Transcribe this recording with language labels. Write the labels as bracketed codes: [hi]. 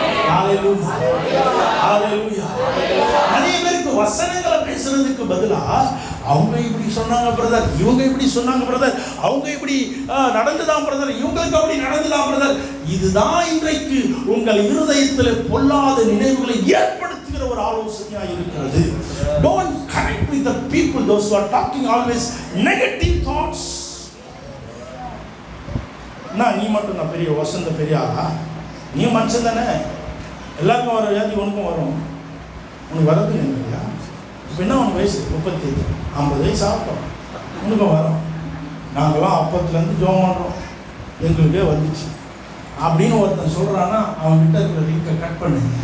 [ta] ஹல்லேலூயா, ஹல்லேலூயா. நிறைய பேருக்கு வசனங்களை பேசுறதுக்கு பதிலா அவங்க இப்படி சொன்னாங்க பிரதர், இவங்க இப்படி சொன்னாங்க பிரதர், அவங்க இப்படி நடந்துதான் பிரதர், இவங்களுக்கு அப்படி நடந்துதான் பிரதர். இதுதான் இன்றைக்கு உங்கள் இருதயத்தில் பொல்லாத நினைவுகளை ஏற்படுத்துகிற ஒரு ஆலோசனையா இருக்கிறது. [en] Don't connect with the people those who are talking always negative thoughts. [ta] நான் நீ மட்டும் நான் பெரிய வசந்த பெரிய ஆளா? நீ மனுஷன் தானே, எல்லாருக்கும் வர வியாதி உனக்கும் வரும். உனக்கு வரது இல்லையா? இப்போ என்ன உனக்கு வயசு 35, 50 வயசு ஆகட்டும், உனக்கும் வரும். நாங்களாம் அப்பத்துலேருந்து ஜோம் பண்ணுறோம், எங்களுக்கே வந்துச்சு அப்படின்னு ஒருத்தன் சொல்கிறான்னா அவன் கிட்ட இருக்கிற லிங்கை கட் பண்ணு.